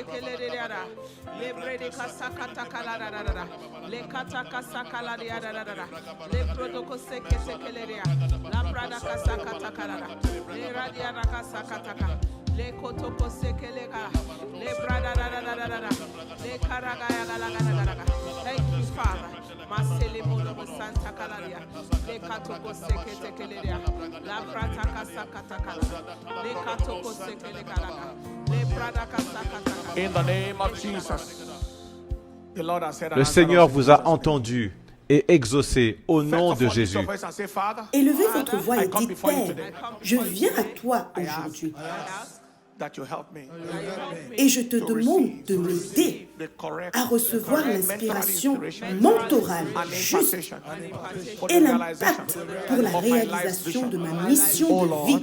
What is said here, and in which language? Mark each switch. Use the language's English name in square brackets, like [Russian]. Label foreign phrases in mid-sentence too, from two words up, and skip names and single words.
[English] Le kotoko sekelega, le brada da da da da da, le karagaya galagalaga. Thank you, Father. Masele mono santa kalaria, le katoko seketekelia, la brata kasakatakala, le katoko sekelegalaga, le brada kasakatakala. In the name of Jesus, the Lord has said. [French] Le Seigneur vous a entendu et exaucé au nom de Jésus. Élevez votre voix et dites, Père, je viens à toi aujourd'hui. Et je te demande de m'aider à recevoir l'inspiration mentorale juste et l'impact pour la réalisation de ma mission de vie.